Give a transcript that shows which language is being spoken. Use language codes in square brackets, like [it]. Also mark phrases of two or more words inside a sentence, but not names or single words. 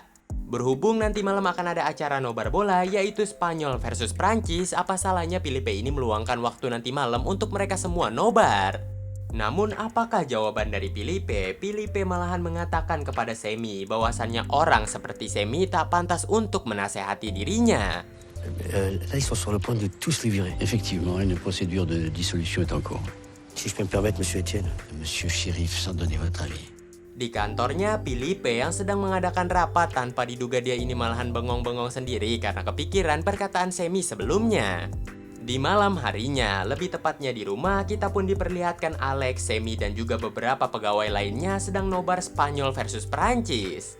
[id] Berhubung nanti malam akan ada acara nobar bola yaitu Spanyol versus Prancis, apa salahnya Felipe ini meluangkan waktu nanti malam untuk mereka semua nobar. Namun apakah jawaban dari Felipe? Felipe malahan mengatakan kepada Semi bahwasannya orang seperti Semi tak pantas untuk menasehati dirinya. [fr] Là, ils sont sur le point de tous les virer. Effectivement, une procédure de dissolution est en cours. Si je peux me permettre, monsieur Etienne. Monsieur Shérif, sans donner votre avis. [id] Di kantornya, Felipe yang sedang mengadakan rapat tanpa diduga dia ini malahan bengong-bengong sendiri karena kepikiran perkataan Semi sebelumnya. Di malam harinya, lebih tepatnya di rumah, kita pun diperlihatkan Alex, Semi, dan juga beberapa pegawai lainnya sedang nobar Spanyol versus Perancis.